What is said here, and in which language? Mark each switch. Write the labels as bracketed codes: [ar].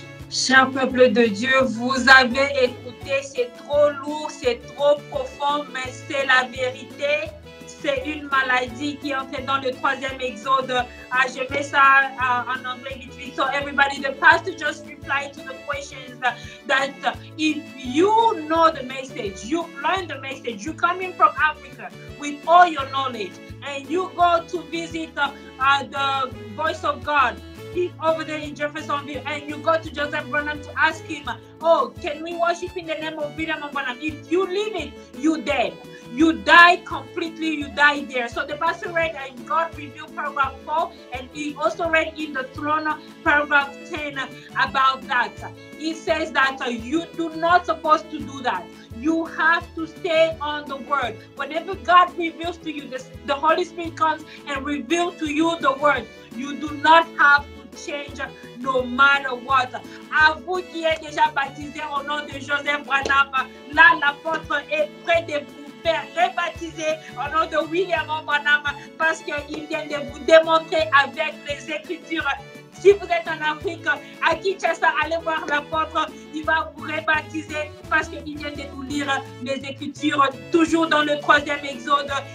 [fr] Cher peuple de Dieu, vous avez écouté, c'est trop lourd, c'est trop profond, mais c'est la vérité. C'est une maladie qui est entrée dans le 3e exode. Je mets ça en anglais vite vite. [en] So everybody, the pastor just replied to the questions that if you know the message, you learn the message, you come in from Africa with all your knowledge, and you go to visit the Voice of God over there in Jeffersonville, and you go to Joseph Branham to ask him, oh, can we worship in the name of William Branham? If you leave it, you dead. You die completely, you die there. So the pastor read in God Revealed paragraph 4, and he also read in the Throne paragraph 10 about that. He says that you do not supposed to do that. You have to stay on the word. Whenever God reveals to you, the Holy Spirit comes and reveals to you the word. You do not have to change no matter what. [fr] À vous qui êtes déjà baptisés au nom de Joseph Branham, là l'apôtre est près de vous faire rebaptiser au nom de William Branham parce qu'il vient de vous démontrer avec les Écritures. Si vous êtes en Afrique, à Kinshasa, allez voir l'apôtre, il va vous rebaptiser parce qu'il vient de nous lire les Écritures, toujours dans le 3e exode.